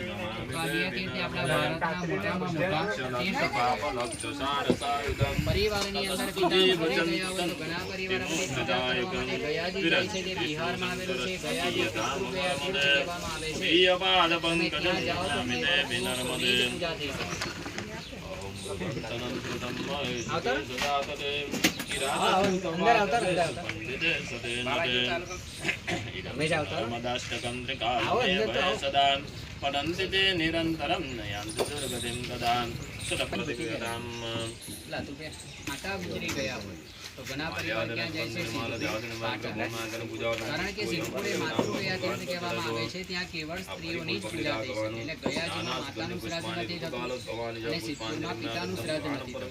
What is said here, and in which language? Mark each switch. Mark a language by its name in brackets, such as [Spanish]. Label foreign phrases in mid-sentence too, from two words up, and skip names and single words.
[Gujarati] તો આ બે તીર્થ આપણા ભારતના મોટામાં મોટા તીર્થ। પરિવારની અંદર પિતા ઘરે ગયા હોય તો ઘણા પરિવાર આપણે પૂજા કરવા માટે ગયાજી જાય છે, જે બિહારમાં આવેલું છે। ગયાજી પિતૃ ગયા તીર્થ કહેવામાં આવે છે। તમે ત્યાં જાઓ તો સોનેની પૂજા થઈ શકે। [Sanskrit] पठन्ति ते निरन्तरं नयान्ति दुर्गतिं तदा सुतप्रतिगतां [Gujarati] માતા ગુજરી ગયા હોય તો ઘણા પરિવાર ક્યાં જાય છે? કારણ કે સિદ્ધપુરે માતૃગયા તીર્થ કહેવામાં આવે છે, ત્યાં કેવળ સ્ત્રીઓની જ પૂજા થઈ શકે। એટલે ગયાજીમાં માતાનું શ્રાદ્ધ નથી થતું અને સિદ્ધપુરમાં પિતાનું શ્રાદ્ધ નથી થતું।